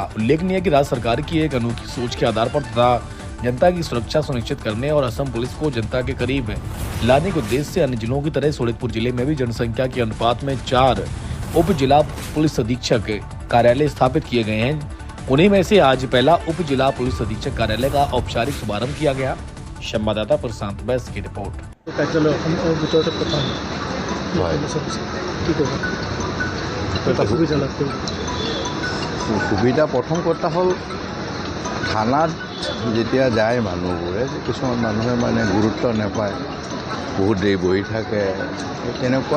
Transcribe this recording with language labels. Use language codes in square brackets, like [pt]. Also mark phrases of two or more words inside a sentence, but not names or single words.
[hi] उल्लेखनीय है कि राज्य सरकार की एक अनोखी सोच के आधार पर तथा जनता की सुरक्षा सुनिश्चित करने और असम पुलिस को जनता के करीब लाने के उद्देश्य से अन्य जिलों की तरह सोनितपुर जिले में भी जनसंख्या के अनुपात में 4 उप जिला पुलिस अधीक्षक कार्यालय स्थापित किए गए हैं। उन्हीं में से आज पहला उप जिला पुलिस अधीक्षक कार्यालय का औपचारिक शुभारंभ किया गया। संवाददाता प्रशांत बैस की रिपोर्ट। [as] সুবিধা প্ৰথম কথা হ'ল থানাত যেতিয়া যায় মানুহবোৰে কিছুমান মানুহে মানে গুৰুত্ব নাপায়, বহুত দেৰি বহি থাকে, তেনেকুৱা